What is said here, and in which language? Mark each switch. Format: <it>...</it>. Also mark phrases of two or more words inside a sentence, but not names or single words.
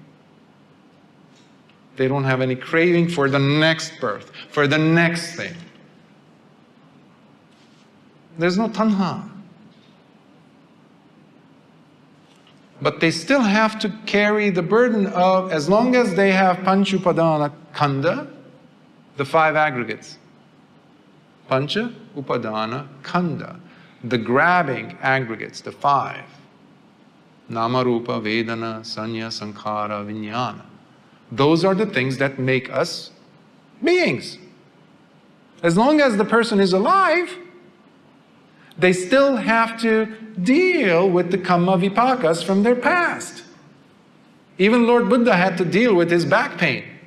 <en>They don't have any craving for the next birth, for the next thing. There's no tanha. But they still have to carry the burden of, as long as they have</en> <pi>pancha upadana khanda,</pi> <en>the 5 aggregates.</en> <pi>Pancha upadana khanda,</pi> <en>the grabbing aggregates, the 5.</en> <pi>Nama rupa vedana sanya sankhara vijnana.</pi> <en>Those are the things that make us beings. As long as the person is alive, they still have to deal with the</en> <pi>kamma vipakas</pi> <en>from their past. Even Lord Buddha had to deal with his back pain.</en>